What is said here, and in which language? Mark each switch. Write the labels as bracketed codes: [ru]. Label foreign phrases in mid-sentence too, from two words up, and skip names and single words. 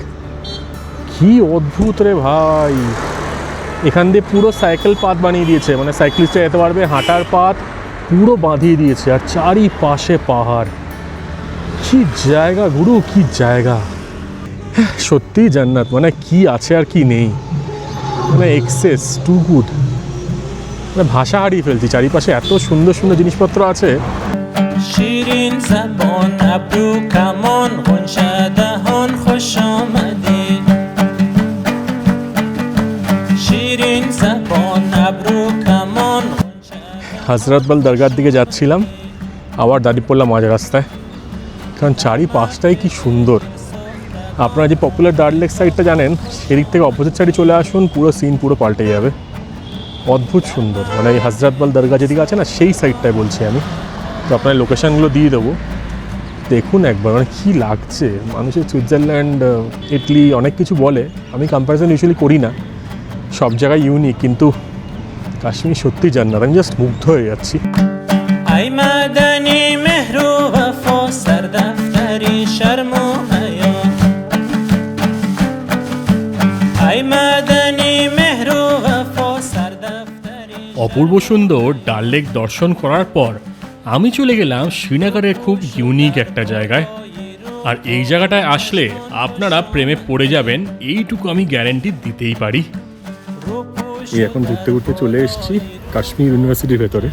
[bn] কি অদ্ভুত রে ভাই, এখান দিয়ে পুরো সাইকেল পাথ বানিয়ে দিয়েছে, মানে সাইক্লিস্টরা যেতে পারবে, হাঁটার পাথ পুরো বাঁধিয়ে দিয়েছে। আর চারিপাশে পাহাড়, কি জায়গা গুরু, কি জায়গা, সত্যিই জান্নাত। মানে কি আছে আর কি নেই, মানে [en] access to good. [bn] ভাষা হারিয়ে ফেলছি, চারিপাশে এত সুন্দর সুন্দর জিনিসপত্র আছে। [fa] شیرین زبان ابرو کمان غنچه دهان خوش آمدید شیرین زبان ابرو کمان [bn] হজরতবল দরগার দিকে যাচ্ছিলাম, আবার দাঁড়িয়ে পড়লাম মাঝ রাস্তায়, কারণ চারিপাশটাই কি সুন্দর। আপনারা যে পপুলার ডাল লেক সাইডটা জানেন, সেদিক থেকে [en] opposite side [bn] চলে আসুন, পুরো সিন পুরো পাল্টে যাবে। অদ্ভুত সুন্দর, মানে এই হজরতবল দরগা যেদিকে আছে না, সেই সাইডটায় বলছি আমি। তো আপনার লোকেশানগুলো দিয়ে দেবো, দেখুন একবার, মানে কী লাগছে। মানুষের সুইজারল্যান্ড, ইটালি অনেক কিছু বলে, আমি [en] comparison usually [bn] করি না, সব জায়গায় ইউনিক, কিন্তু কাশ্মীর সত্যিই জান্নাত। আমি জাস্ট মুগ্ধ হয়ে যাচ্ছি। [fa] ای مدنی مهر و وفا سردفتری شرم و حیا ای مدنی مهر و وفا سردفتری [bn] অপূর্ব সুন্দর ডাল লেক দর্শন করার পর আমি চলে গেলাম শ্রীনগরের খুব ইউনিক একটা জায়গায়। আর এই জায়গাটায় আসলে আপনারা প্রেমে পড়ে যাবেন, এইটুকু আমি গ্যারেন্টি দিতেই পারি। এই এখন ঘুরতে ঘুরতে চলে এসেছি কাশ্মীর ইউনিভার্সিটির ভেতরে।